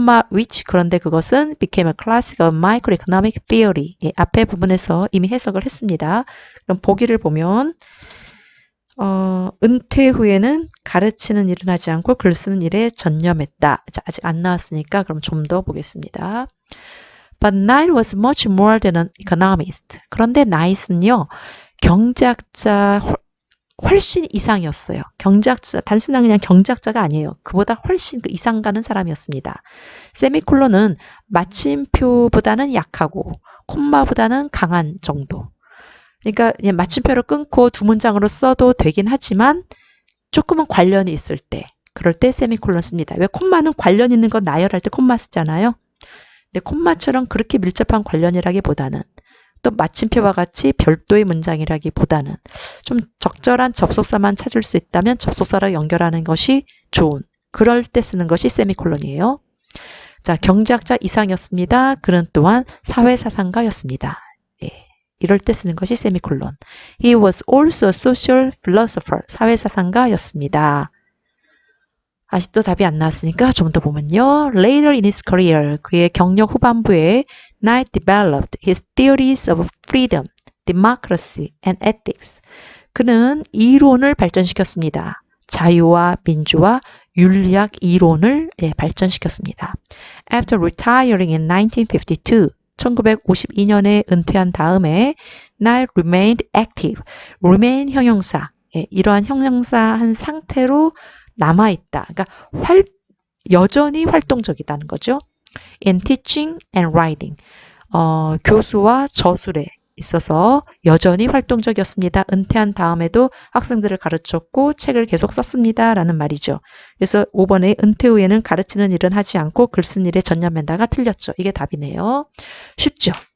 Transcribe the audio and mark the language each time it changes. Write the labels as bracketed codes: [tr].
[en] which [ko] 그런데 그것은 [en] became a classic of microeconomic theory. [ko] 예, 앞에 부분에서 이미 해석을 했습니다. 그럼 보기를 보면 은퇴 후에는 가르치는 일은 하지 않고 글 쓰는 일에 전념했다. 자, 아직 안 나왔으니까 그럼 좀 더 보겠습니다. [en] But Knight was much more than an economist. [ko] 그런데 나이트는요, 경제학자 훨씬 이상이었어요. 경제학자, 단순한 그냥 경제학자가 아니에요. 그보다 훨씬 그 이상 가는 사람이었습니다. 세미콜론은 마침표보다는 약하고 콤마보다는 강한 정도. 그러니까 그냥 마침표를 끊고 두 문장으로 써도 되긴 하지만 조금은 관련이 있을 때, 그럴 때 세미콜론 씁니다. 왜 콤마는 관련 있는 거 나열할 때 콤마 쓰잖아요. 근데 콤마처럼 그렇게 밀접한 관련이라기보다는 또 마침표와 같이 별도의 문장이라기보다는 좀 적절한 접속사만 찾을 수 있다면 접속사랑 연결하는 것이 좋은, 그럴 때 쓰는 것이 세미콜론이에요. 자, 경제학자 이상이었습니다. 그는 또한 사회사상가였습니다. 예, 이럴 때 쓰는 것이 세미콜론. [en] He was also a social philosopher. [ko] 사회사상가였습니다. 아직도 답이 안 나왔으니까 좀 더 보면요. [en] Later in his career, [ko] 그의 경력 후반부에 [en] Knight developed his theories of freedom, democracy, and ethics. [ko] 그는 이론을 발전시켰습니다. 자유와 민주와 윤리학 이론을 발전시켰습니다. [en] After retiring in 1952, [ko] 1952년에 은퇴한 다음에 [en] Knight remained active. [ko] remain 형용사, 이러한 형용사 한 상태로 남아있다. 그러니까 여전히 활동적이다는 거죠. [en] In teaching and writing. [ko] 교수와 저술에 있어서 여전히 활동적이었습니다. 은퇴한 다음에도 학생들을 가르쳤고 책을 계속 썼습니다. 라는 말이죠. 그래서 5번에 은퇴 후에는 가르치는 일은 하지 않고 글 쓴 일에 전념한다가 틀렸죠. 이게 답이네요. 쉽죠?